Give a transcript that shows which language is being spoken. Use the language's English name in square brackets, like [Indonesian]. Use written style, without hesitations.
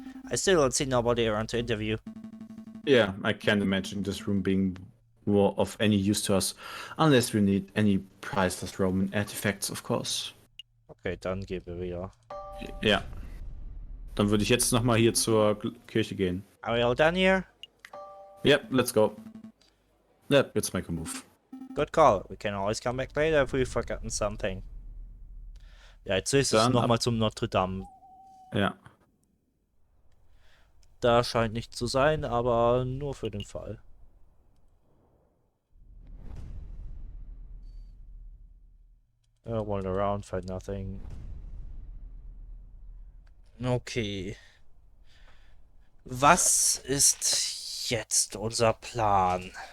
[English] I still don't see nobody around to interview. Yeah, I can't imagine this room being more of any use to us, unless we need any priceless Roman artifacts, of course. [German] Okay, dann gehen wir wieder. Ja. Dann würde ich jetzt nochmal hier zur Kirche gehen. [English] Are we all done here? Yep, let's go. Yep, let's make a move. Good call. We can always come back later if we've forgotten something. [German] Ja, jetzt ist es nochmal zum Notre Dame. Ja. Da scheint nicht zu sein, aber nur für den Fall. [English] Wander around, find nothing. Okay. [German] Was ist jetzt unser Plan?